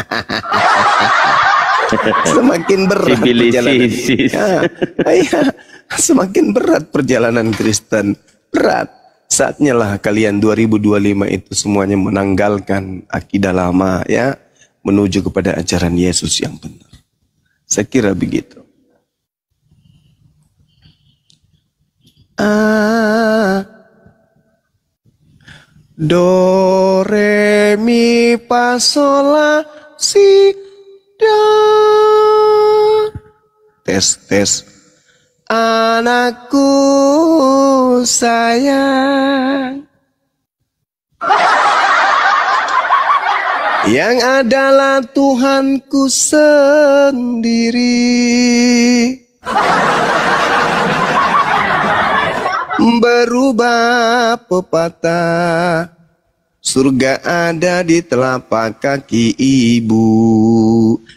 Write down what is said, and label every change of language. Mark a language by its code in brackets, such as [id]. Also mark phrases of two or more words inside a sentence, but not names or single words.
[id] Semakin berat perjalanan. Semakin berat perjalanan Kristen. Berat. Saatnya lah kalian 2025 itu semuanya menanggalkan akidah lama ya, menuju kepada ajaran Yesus yang benar. Saya kira begitu. Do re mi fa sol la si do. Tes. Anakku sayang, yang adalah Tuhanku sendiri, berubah pepatah, surga ada di telapak kaki ibu.